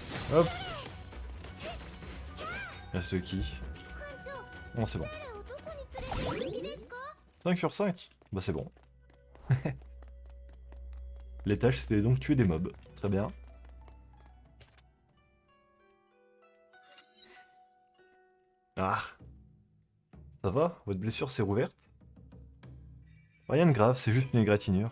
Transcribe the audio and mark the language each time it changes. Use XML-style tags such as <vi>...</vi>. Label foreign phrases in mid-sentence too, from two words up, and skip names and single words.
<fr>Hop. Reste qui?</fr> <ja>館長</ja> <fr>Bon, c'est bon.</fr> <ja>誰をどこに連れて行く気ですか？</ja> <fr>5 sur 5. Bah c'est bon. Les tâches, c'était donc tuer des mobs. Très bien. Ah. Ça va? Votre blessure s'est rouverte? Rien de grave, c'est juste une égratignure.</fr>